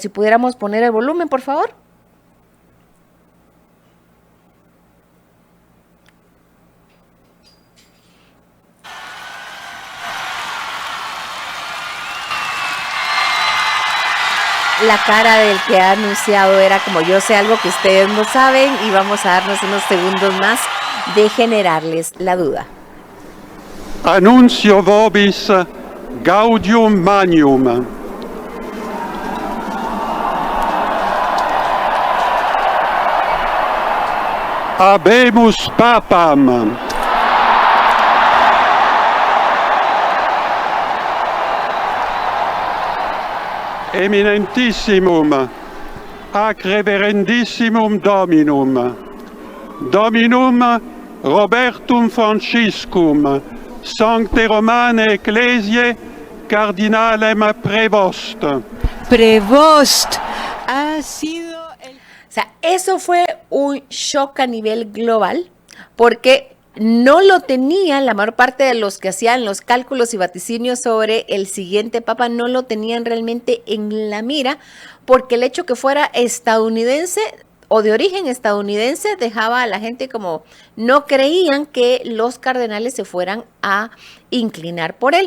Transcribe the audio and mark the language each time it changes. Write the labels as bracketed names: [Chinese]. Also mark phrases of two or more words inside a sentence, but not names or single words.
[Spanish] Si pudiéramos poner el volumen, por favor. La cara del que ha anunciado era como: yo sé algo que ustedes no saben, y vamos a darnos unos segundos más de generarles la duda. [Latin] Annuncio vobis gaudium magnum. Habemus papam. Eminentissimum ac reverendissimum Dominum, Dominum Robertum Franciscum, Sancte Romane Ecclesiae, Cardinalem Prevost. [Spanish] Prevost ha sido el... O sea, eso fue un shock a nivel global porque no lo tenían, la mayor parte de los que hacían los cálculos y vaticinios sobre el siguiente papa no lo tenían realmente en la mira, porque el hecho que fuera estadounidense o de origen estadounidense dejaba a la gente como no creían que los cardenales se fueran a inclinar por él.